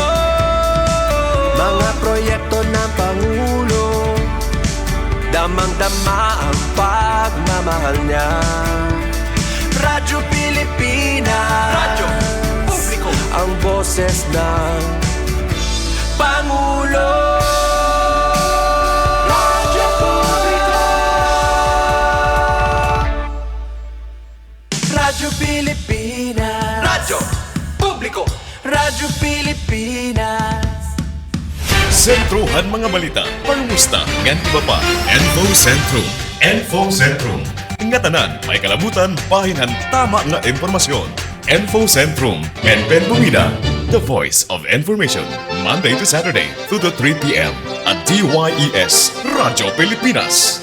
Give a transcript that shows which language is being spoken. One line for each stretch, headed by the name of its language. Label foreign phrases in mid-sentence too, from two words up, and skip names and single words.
Filipino: Mga proyekto ng Pangulo, damang-dama ang pagmamahal niya. Radyo Pilipinas. Radyo Publiko. Ang boses ng Pangulo. Radyo Publiko. Radyo Pilipinas. Radyo Publiko. Radyo Pilipinas.
Waray: Sentruhan mga balita, pangumusta, ngan iba pa. Info Sentrum. Info Sentrum. Ngatanan, may kalabutan, bahinan, tama nga impormasyon. Info Sentrum. Pen Bumida.
English: The voice of information. Monday to Saturday, 2 to 3 p.m. at DYES Radyo Pilipinas.